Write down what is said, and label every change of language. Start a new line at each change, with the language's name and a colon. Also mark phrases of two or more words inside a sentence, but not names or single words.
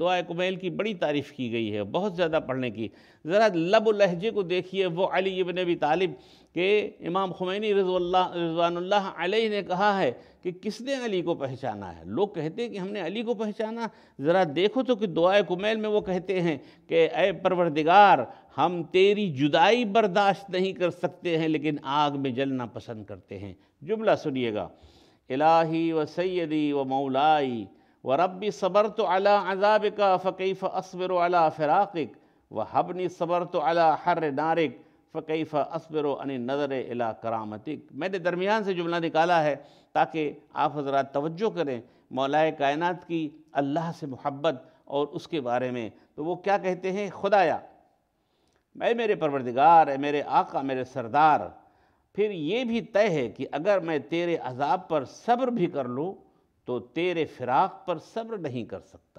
Urdu: دعائے کمیل کی بڑی تعریف کی گئی ہے، بہت زیادہ پڑھنے کی۔ ذرا لب و لہجے کو دیکھیے، وہ علی ابن ابی طالب کہ امام خمینی رضوان اللہ علیہ نے کہا ہے کہ کس نے علی کو پہچانا ہے؟ لوگ کہتے ہیں کہ ہم نے علی کو پہچانا، ذرا دیکھو تو کہ دعائے کمیل میں وہ کہتے ہیں کہ اے پروردگار ہم تیری جدائی برداشت نہیں کر سکتے ہیں لیکن آگ میں جلنا پسند کرتے ہیں۔ جملہ سنیے گا،
Arabic: الہی و سیدی و مولائی و ربی صبرت علی عذابک فکیف اصبر علی فراقک و حبنی صبرت علی حر نارک فکیف اصبر عن النظر الی کرامتک۔
Urdu: میں نے درمیان سے جملہ نکالا ہے تاکہ آپ حضرات توجہ کریں مولا کائنات کی اللہ سے محبت اور اس کے بارے میں۔ تو وہ کیا کہتے ہیں؟ خدایا اے میرے پروردگار، اے میرے آقا، میرے سردار، پھر یہ بھی طے ہے کہ اگر میں تیرے عذاب پر صبر بھی کر لوں تو تیرے فراق پر صبر نہیں کر سکتا۔